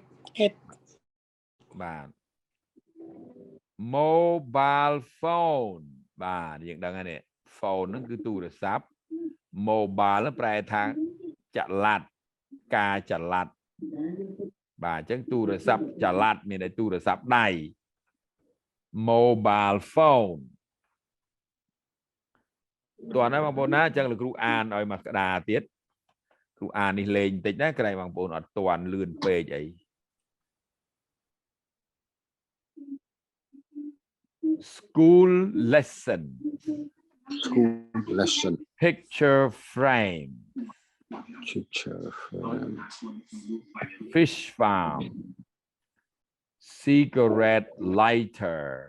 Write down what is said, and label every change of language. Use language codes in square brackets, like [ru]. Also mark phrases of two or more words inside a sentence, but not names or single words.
[km] បាទ [en] mobile phone [km] បាទយើងដឹងហើយនេះ phone ហ្នឹងគឺទូរស័ព្ទ mobile ប្រែថាចល័តការចល័តបាទអញ្ចឹងទូរស័ព្ទចល័តមានតែទូរស័ព្ទដៃ [en] mobile phone [km] តើណាបងប្អូនណាអញ្ចឹងលោកគ្រូអានឲ្យមកក្តារទៀតគ្រូអាននេះលេងបន្តិចណាក្រែងបងប្អូនអត់ទាន់លឿនពេកអី [en] school lesson picture frame fish farm cigarette lighter